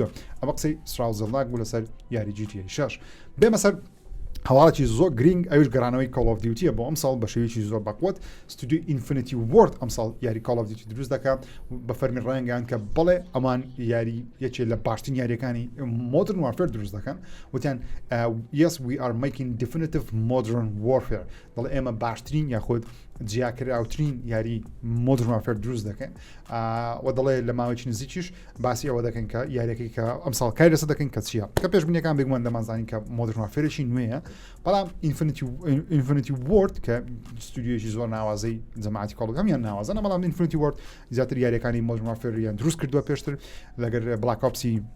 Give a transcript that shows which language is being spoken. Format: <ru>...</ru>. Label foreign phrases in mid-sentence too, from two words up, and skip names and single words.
<ckb>ئەوە قسەی سراو زەڵناک بوو لەسەر یاری GTA 6 بێمە سەر هەواڵێکی زۆر گرنگ ئەوش گەڕانەوەی Call of Duty بۆ ئەم ساڵ بە شێوەیەکی زۆر بەقوت ستودیۆ Infinity Ward ئەم ساڵ یاری Call of Duty دروست دەکات بە فەرمی ڕایانگەیان کە بڵێ ئەمان یاری یەکێک لە باشترین یاریەکانی Modern Warfare دروست دەکەن وتیان</ckb> <en>yes we are making definitive modern warfare</en> <ckb>دەڵێ ئێمە باشترین یاخود جیاکراوترین یاری Modern Warfare دروست دەکەن و دەڵێ لە ماوەیەکی نزیکیش باسی ئەوە دەکەن کە یاریەکەی کە ئەم ساڵ کاری لەسەر دەکەن کە چییە کە پێشبینیەکان بێگومان دەمانزانین کە Modern Warfareێکی نوێیە بەڵام Infinity Ward کە ستودیۆیەکی زۆر ناوازەی جەماعەتی کۆڵ هەمیان ناوازانە بەڵام Infinity Ward زیاتر یاریەکانی Modern Warfare دروست کردووە پێشتر لەگەر Black Opsی</ckb>